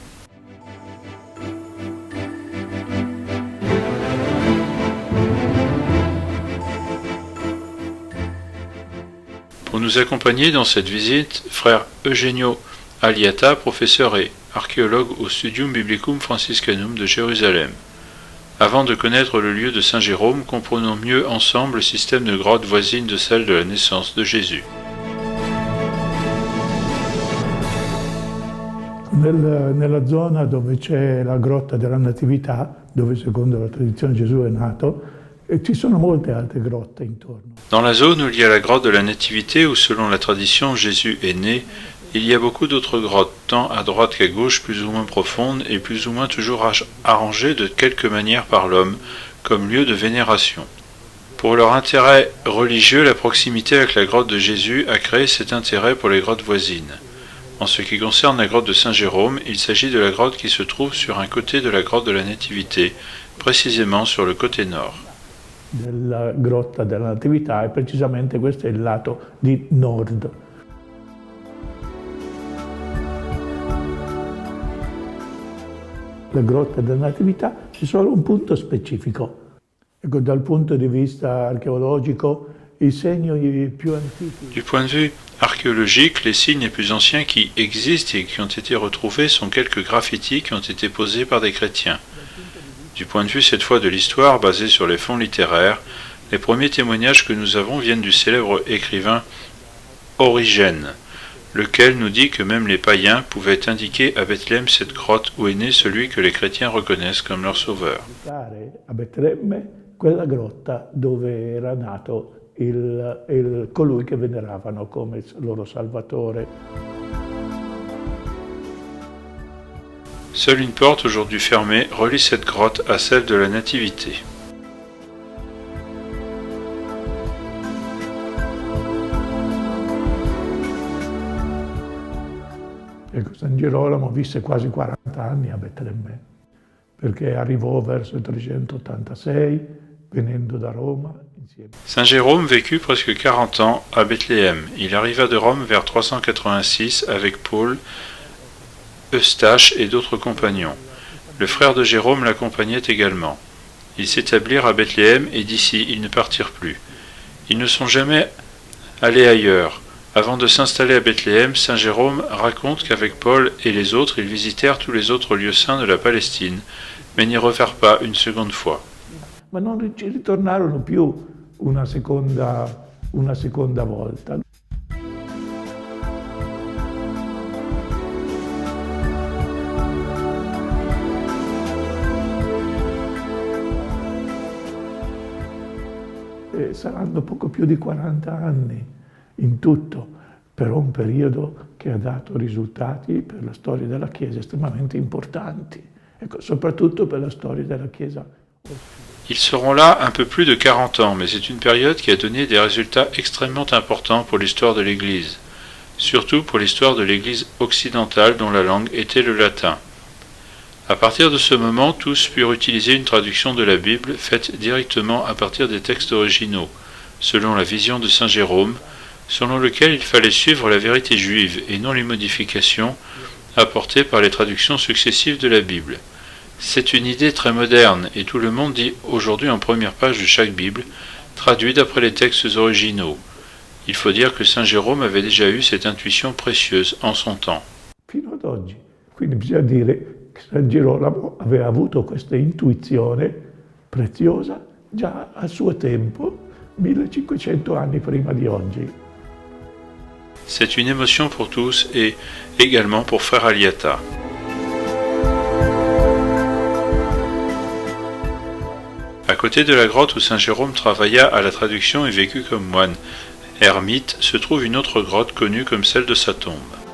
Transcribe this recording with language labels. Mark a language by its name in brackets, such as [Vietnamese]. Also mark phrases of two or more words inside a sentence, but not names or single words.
[French] Pour nous accompagner dans cette visite, frère Eugenio Aliata, professeur et archéologue au Studium Biblicum Franciscanum de Jérusalem. Avant de connaître le lieu de Saint Jérôme, comprenons mieux ensemble le système de grottes voisines de celle de la naissance de Jésus. [Italian] Nella zona dove c'è la grotta della Natività, dove secondo la tradizione Gesù è nato, ci sono molte altre grotte intorno. [French] Dans la zone où il y a la grotte de la Nativité, où selon la tradition Jésus est né, il y a beaucoup d'autres grottes, tant à droite qu'à gauche, plus ou moins profondes et plus ou moins toujours arrangées de quelque manière par l'homme, comme lieu de vénération. Pour leur intérêt religieux, la proximité avec la grotte de Jésus a créé cet intérêt pour les grottes voisines. En ce qui concerne la grotte de Saint Jérôme, il s'agit de la grotte qui se trouve sur un côté de la grotte de la Nativité, précisément sur le côté nord. [Italian] Della grotta della Natività, e precisamente questo è il lato di nord. La grotta della Natività c'è solo un punto specifico. Ecco, dal punto di vista archeologico, i segni più antichi. [French] Du point de vue archéologique, les signes les plus anciens qui existent et qui ont été retrouvés sont quelques graffitis qui ont été posés par des chrétiens. Du point de vue cette fois de l'histoire, basée sur les fonds littéraires, les premiers témoignages que nous avons viennent du célèbre écrivain Origène, lequel nous dit que même les païens pouvaient indiquer à Bethléem cette grotte où est né celui que les chrétiens reconnaissent comme leur sauveur. [Italian] A Betlemme, quella grotta dove era nato colui che veneravano come loro salvatore. [French] Seule une porte, aujourd'hui fermée, relie cette grotte à celle de la Nativité. [Italian] Ecco, San Girolamo visse quasi 40 anni a Betlemme, perché arrivò verso il 386, venendo da Roma. [French] Saint Jérôme vécut presque 40 ans à Bethléem. Il arriva de Rome vers 386 avec Paul, Eustache et d'autres compagnons. Le frère de Jérôme l'accompagnait également. Ils s'établirent à Bethléem et d'ici ils ne partirent plus. Ils ne sont jamais allés ailleurs. Avant de s'installer à Bethléem, saint Jérôme raconte qu'avec Paul et les autres, ils visitèrent tous les autres lieux saints de la Palestine, mais n'y revinrent pas une seconde fois. [Italian] Ma non ci ritornarono più una seconda volta. Saranno poco più di 40 anni in tutto, però un periodo che ha dato risultati per la storia della Chiesa estremamente importanti, ecco, soprattutto per la storia della Chiesa. [French] Ils seront là un peu plus de 40 ans, mais c'est une période qui a donné des résultats extrêmement importants pour l'histoire de l'Église, surtout pour l'histoire de l'Église occidentale dont la langue était le latin. À partir de ce moment, tous purent utiliser une traduction de la Bible faite directement à partir des textes originaux, selon la vision de saint Jérôme, selon lequel il fallait suivre la vérité juive et non les modifications apportées par les traductions successives de la Bible. C'est une idée très moderne et tout le monde dit aujourd'hui en première page de chaque Bible, traduit d'après les textes originaux. Il faut dire que saint Jérôme avait déjà eu cette intuition précieuse en son temps. [Italian] Fino ad oggi. Quindi bisogna dire che San Girolamo aveva avuto questa intuizione preziosa già al suo tempo, 1500 anni prima di oggi. [French] C'est une émotion pour tous et également pour frère Aliata. À côté de la grotte où saint Jérôme travailla à la traduction et vécut comme moine ermite, se trouve une autre grotte connue comme celle de sa tombe.